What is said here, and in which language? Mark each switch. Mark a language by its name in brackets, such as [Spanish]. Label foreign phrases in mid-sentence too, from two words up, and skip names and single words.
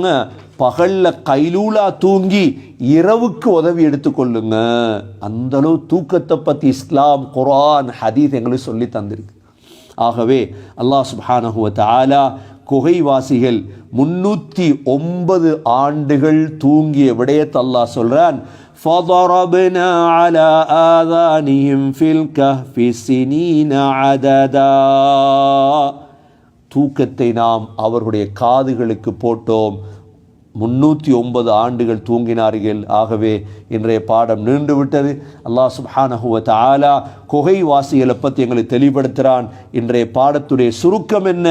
[Tamil] பகல்ல கைலூலா தூங்கி இரவுக்கு உதவி எடுத்துக்கொள்ளுங்க. அந்த அளவு தூக்கத்தை பற்றி இஸ்லாம், குர்ஆன், ஹதீஸ் எங்களுக்கு சொல்லி தந்திருக்கு. ஆகவே [Arabic] الله سبحانه وتعالى [Tamil] குகைவாசிகள் 309 ஆண்டுகள் தூங்கிய விடயத்தை அல்லாஹ் சொல்றான். [Arabic] فَضَرَبْنَا عَلَى آذَانِهِمْ فِي الْكَهْفِ سِنِينَ عَدَدًا. [Tamil] தூக்கத்தை நாம் அவர்களுடைய காதுகளுக்கு போட்டோம். 309 ஆண்டுகள் தூங்கினார்கள். ஆகவே இன்றைய பாடம் நீண்டு விட்டது. [Arabic] الله سبحانه وتعالى [Tamil] குகைவாசிகளை பற்றி எங்களை தெளிவுபடுத்துகிறான். இன்றைய பாடத்துடைய சுருக்கம் என்ன?